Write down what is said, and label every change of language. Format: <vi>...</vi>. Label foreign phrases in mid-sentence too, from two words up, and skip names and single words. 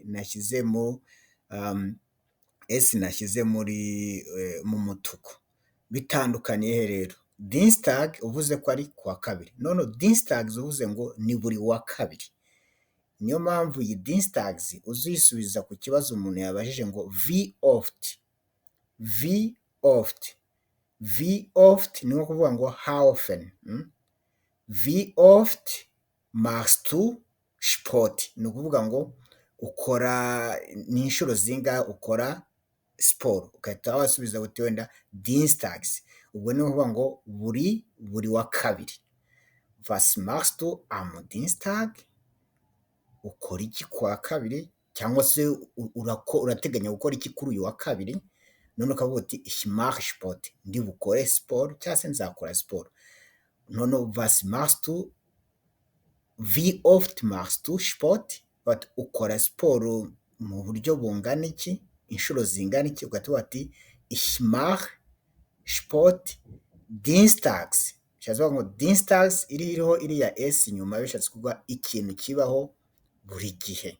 <rw>Nashyizemo S nashyize mu mutuku. Bitandukaniye rero. Dienstag uvuze ko ari kuwa kabiri. None Dienstags uvuze ngo ni buri wa kabiri. Niyo mpamvu iyi Dienstags uzisubiza ku kibazo umuntu yabajije ngo</rw> <de>wie oft. Wie oft. Wie oft</de> <rw>ni nko kuvuga ngo</rw> <en>how often.</en> <de>Wie oft machst du Sport?</de> <rw>Ni ukuvuga ngo ukora ni inshuro zingahe ukora siporo. Ugahita wasubiza uti wenda Dienstags. Ubwo ni ukuvuga ngo buri wa kabiri.</rw> <de>Was machst du am Dienstag?</de> <rw>Ukora iki kwa kabiri, cyangwa se urateganya gukora iki kuri uyu wa kabiri. None ukavuga uti</rw> <de>ich mache Sport,</de> <rw>ndi bukore siporo cyangwa se nzakora siporo.</rw> <de>None was machst du, wie oft machst du Sport?</de> <rw>Ukora siporo mu buryo bungana iki, inshuro zingana iki. Ugatuba ati</rw> <de>ich mache Sport Dienstags.</de> <rw>Bishatse ngo Dienstags iriho iriya S inyuma, bishatse kuvuga ikintu kibaho buri gihe.</rw>